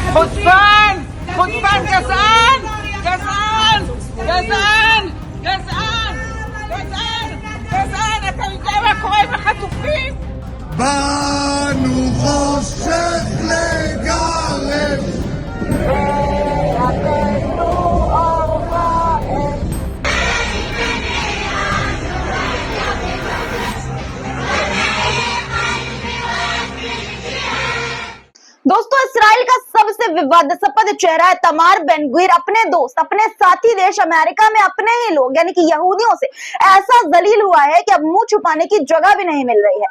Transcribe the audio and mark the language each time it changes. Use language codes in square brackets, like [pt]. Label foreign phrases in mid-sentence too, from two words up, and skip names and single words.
[he] חוצפן! חוצפן גזען! גזען! גזען! גזען! גזען! גזען! אתה יודע מה קורה עם החטופים? באנו חושך לגרש [hi] दोस्तों, इसराइल का सबसे विवादास्पद चेहरा है तमार बेन-ग्वीर अपने दोस्त, अपने साथी देश अमेरिका में अपने ही लोग यानी कि यहूदियों से ऐसा जलील हुआ है कि अब मुंह छुपाने की जगह भी नहीं मिल रही है।